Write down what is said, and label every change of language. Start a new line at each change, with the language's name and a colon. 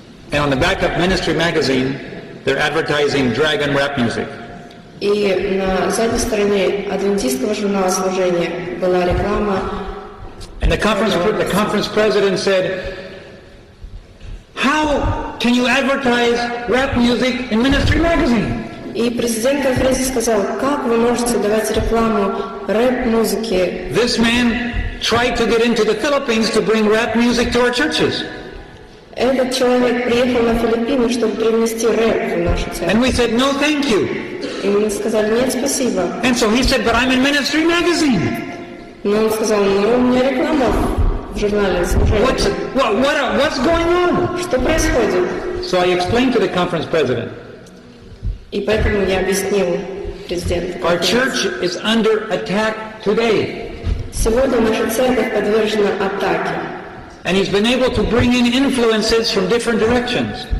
English: And on the back of Ministry Magazine, they're advertising Dragon rap music.
Russian: И на задней стороне адвентистского журнала служения была реклама.
English: And the conference president said, "How can you advertise rap music in Ministry Magazine?"
Russian: И президент конференции сказал: как вы можете давать рекламу рэп-музыки?
English: This man tried to get into the Philippines to bring rap music to our churches.
Russian: Этот человек приехал на Филиппины, чтобы привнести рэп в нашу церковь.
English: And we said, "No, thank you."
Russian: И мы сказали: нет, спасибо.
English: And so he said, "But I'm in Ministry Magazine."
Russian: Но он сказал: ну, у меня реклама в журнале служения.
English: What's going on?
Russian: Что происходит?
English: So I explained to the conference president.
Russian: И поэтому я объяснил президенту.
English: Our church is under attack today.
Russian: Сегодня наша церковь подвержена атаке.
English: And he's been able to bring in influences from different directions.